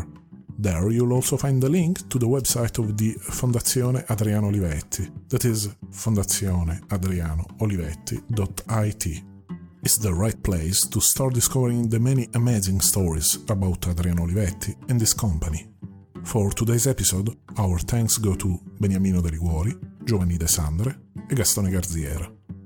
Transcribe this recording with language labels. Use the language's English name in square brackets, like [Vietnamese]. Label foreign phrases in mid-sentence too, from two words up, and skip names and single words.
[English] There you'll also find the link to the website of the Fondazione Adriano Olivetti, that is fondazioneadrianoolivetti.it. It's the right place to start discovering the many amazing stories about Adriano Olivetti and his company. For today's episode, our thanks go to Beniamino de Liguori, Giovanni de Sandre e Gastone Garziera.